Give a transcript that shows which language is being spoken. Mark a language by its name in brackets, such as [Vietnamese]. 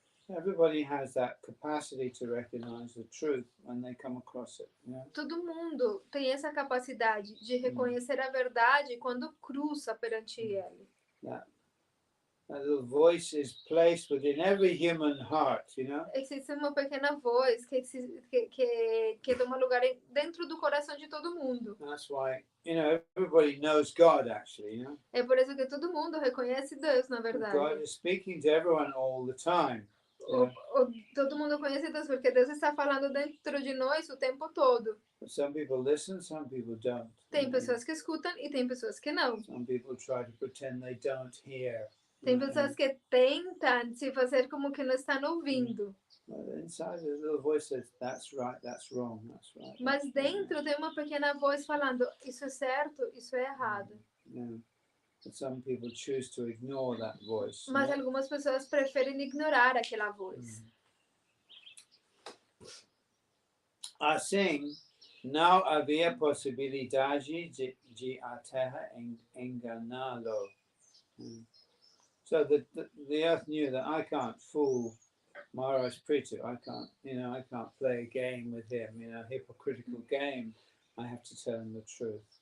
[English] Everybody has that capacity to recognize the truth when they come across it. [Portuguese] Todo mundo tem essa capacidade de reconhecer a verdade quando cruza perante ele. [English] That little voice is placed within every human heart, [Portuguese] Existe uma pequena voz que toma lugar dentro do coração de todo mundo. [English] That's why, everybody knows God actually, [Portuguese] É por isso que todo mundo reconhece Deus, na verdade. [English] God is speaking to everyone all the time. [Portuguese] Todo mundo conhece Deus porque Deus está falando dentro de nós o tempo todo. [English] But some people listen, some people don't. [Portuguese] Tem pessoas que escutam e tem pessoas que não. [English] Some people try to pretend they don't hear. [Portuguese] Tem pessoas que tentam se fazer como que não estão ouvindo. [English] But inside the little voice says, that's right, that's wrong, that's right. [Portuguese] Mas dentro tem uma pequena voz falando, isso é certo, isso é errado. [English] But some people choose to ignore that voice. [Portuguese] Mas algumas pessoas preferem ignorar aquela voz. Assim, não havia possibilidade de a Terra enganá-lo. [English] So the earth knew that I can't fool Maharaj Pritu. I can't play a game with him, a hypocritical game. I have to tell him the truth.